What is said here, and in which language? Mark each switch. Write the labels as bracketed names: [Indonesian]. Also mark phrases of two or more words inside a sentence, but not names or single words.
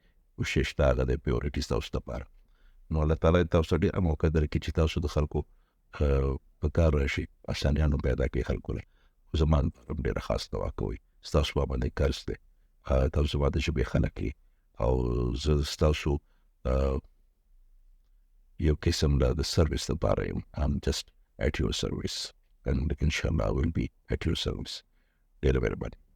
[Pashto] کوشش شته هغه د پیورټي ستاسو دپاره. نو الله تعالی تاسو ډېر موقع درکړي چې تاسو د خلکو په کار راشي، اسانیانو پیدا کړي خلکو له. خو زما لپاره هم ډېره خاص دعا کوئ. ستاسو په باندې قرض دی. تاسو زما د ژبې خلک یې او زه ستاسو یو قسم د سروس دپاره یم. [English] I'm just at your service and [Arabic] إن شاء الله [English] I will be at your service. [Pashto] ډېره مهرباني.